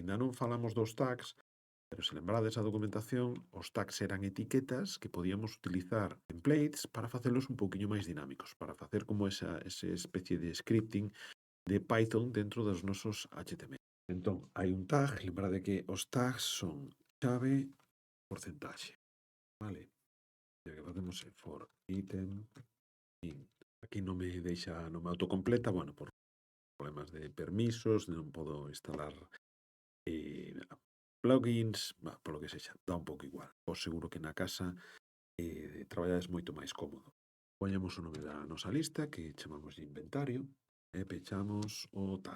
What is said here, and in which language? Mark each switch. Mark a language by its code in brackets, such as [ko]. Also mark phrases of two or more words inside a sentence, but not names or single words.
[gl] Ainda non falamos dos tags, pero se lembrades a documentación, os tags eran etiquetas que podíamos utilizar templates para facelos un pouquiño máis dinámicos, para facer como esa especie de scripting de Python dentro dos nosos HTML. Entón, hai un tag, lembrade que os tags son chave, porcentaxe, vale? E o que facemos é [en] for item in. [gl] Aquí non me deixa, non me autocompleta, bueno, por problemas de permisos, non podo instalar plugins, polo que sexa, dá un pouco igual. Vos seguro que na casa traballades moito máis cómodo. Poñemos o nome da nosa lista, que chamamos de inventario, e pechamos o tag.